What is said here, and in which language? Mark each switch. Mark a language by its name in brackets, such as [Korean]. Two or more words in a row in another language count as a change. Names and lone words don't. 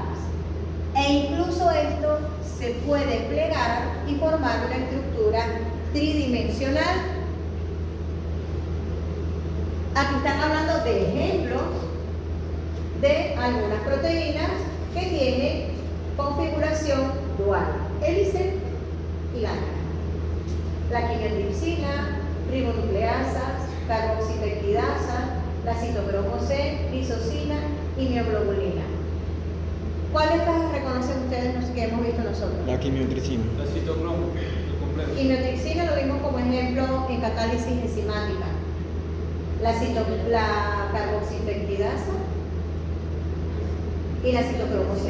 [Spanish] E incluso esto se puede plegar y formar una estructura tridimensional. Aquí están hablando de ejemplos de algunas proteínas que tienen configuración dual, hélice y lámina. La quimiotripsina, ribonucleasas, carboxipeptidasa, la citocromo C, lisocina y mioglobulina. ¿Cuáles las reconocen ustedes los que hemos visto nosotros? La quimiotricina. La citocromo, el completo. Quimiotripsina lo vimos como ejemplo en catálisis enzimática. La carboxipeptidasa y la citocromo C.